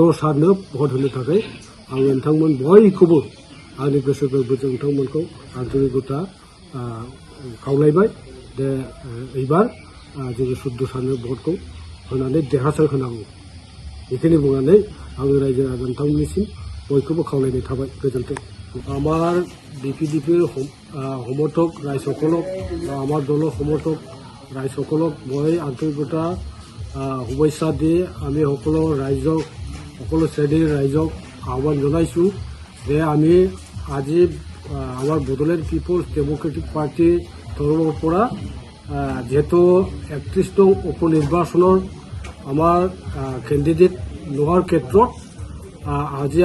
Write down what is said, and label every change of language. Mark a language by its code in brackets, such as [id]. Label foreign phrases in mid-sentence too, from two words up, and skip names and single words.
[brx] सारनो भट होनो थाखाय आङो नोंथांमोन बयखौबो आंनि गोसो गोरबोजों नोंथांमोनखौ आन्थरिकता खावलायबाय दे एबार जोङो शुद्ध सारनो भटखौ होनानै देरहासार होनांगौ बेखिनि बुंनानै आङो रायजो राजा नोंथांमोननिसिम बयखौबो खावलायनाय थाबाय गोजोन्थों [as] আমার বিপিডিপির সমর্থক রাইজসকলক আমার দলের সমর্থক রাইজসকলক মই আন্তরিকতা শুভেচ্ছা দি আমি সকলো ৰাইজক সকলো শ্ৰেণীৰ ৰাইজক আহ্বান জনাইছোঁ যে আমি আজি আমাৰ বড়োলেণ্ড পিপলছ ডেমক্ৰেটিক পাৰ্টিৰ তৰফৰ পৰা যিহেতু 31 নং উপনিৰ্বাচনৰ আমাৰ কেণ্ডিডেট লোৱাৰ ক্ষেত্ৰত আজি